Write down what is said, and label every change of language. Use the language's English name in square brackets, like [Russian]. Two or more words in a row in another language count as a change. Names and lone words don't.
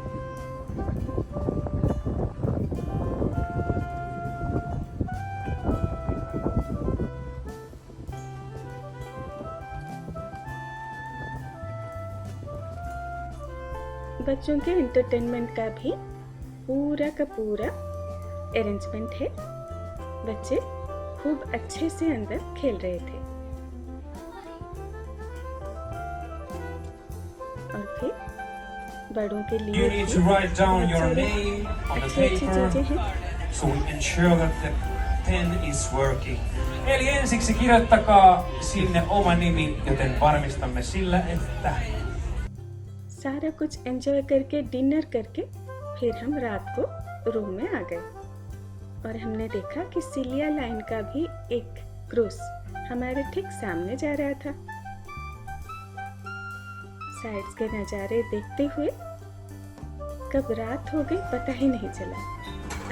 [Hindi] बच्चों के एंटरटेनमेंट का भी पूरा का पूरा अरेंजमेंट है। बच्चे खूब अच्छे से अंदर खेल रहे थे। और फिर बड़ों के लिए [English] You need to write down your name on the paper so we ensure that the pen is working. [Finnish] Eli ensiksi kirjoittakaa sinne oma nimi, joten varmistamme sillä, että [Hindi] सारा कुछ एंजॉय करके डिनर करके फिर हम रात को रूम में आ गए। और हमने देखा कि सिलिया लाइन का भी एक क्रूज हमारे ठीक सामने जा रहा था। साइड्स के नज़ारे देखते हुए कब रात हो गई पता ही नहीं चला।